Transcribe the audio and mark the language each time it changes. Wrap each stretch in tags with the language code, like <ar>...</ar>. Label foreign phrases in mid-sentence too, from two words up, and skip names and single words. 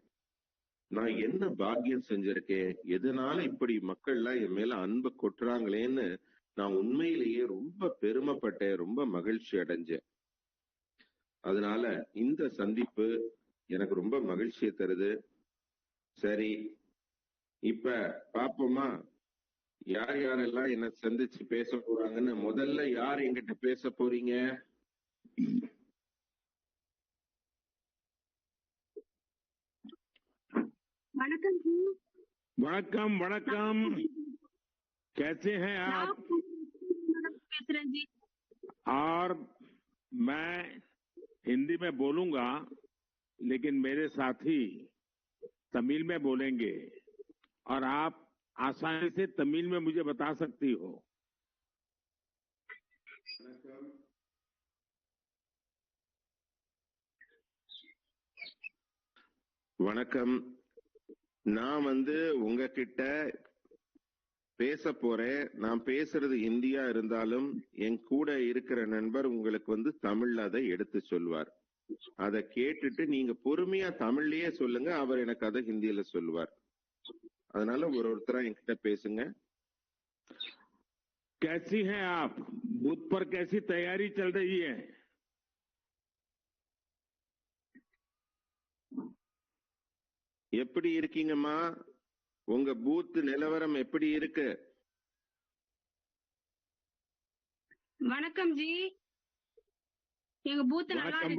<ta>நான் என்ன பாக்கியம் செஞ்சிருக்கேன், எதனால இப்படி மக்கள்லாம் என் மேல அன்பை கொட்டுறாங்களேன்னு நான் உண்மையிலேயே ரொம்ப பெருமைப்பட்டேன், ரொம்ப மகிழ்ச்சி அடைஞ்சேன். அதனால இந்த சந்திப்பு எனக்கு ரொம்ப மகிழ்ச்சியை தருது. சரி, இப்ப பாப்போமா யார் யாரெல்லாம் என்ன சந்திச்சு பேச போறாங்கன்னு. முதல்ல யார் என்கிட்ட பேச போறீங்க?</ta> <hi>वणकम जी। वणकम वणकम, कैसे हैं आप? जी। और मैं हिंदी में बोलूंगा, लेकिन मेरे साथी तमिल में बोलेंगे और आप आसानी से तमिल में मुझे बता सकती हो।</hi> <ta>வணக்கம். நான் உங்ககிட்ட பேச போறேன். நான் பேசுறது ஹிந்தியா இருந்தாலும் என் கூட இருக்கிற நண்பர் உங்களுக்கு தமிழ்ல அதை எடுத்து சொல்வார். அதை கேட்டுட்டு நீங்க பொறுமையா தமிழ்லயே சொல்லுங்க, அவர் எனக்கு அதை ஹிந்தியில சொல்லுவார். அதனால ஒருத்தரா என்கிட்ட பேசுங்க.</ta> <hi>कैसी हैं आप? बूथ पर कैसी तैयारी चल रही है?</hi> <ta>எப்படி இருக்கீங்கம்மா? உங்க பூத் நிலவரம் எப்படி இருக்கு? வணக்கம் ஜி. எங்க பூத் நல்லா இருக்கு.</ta>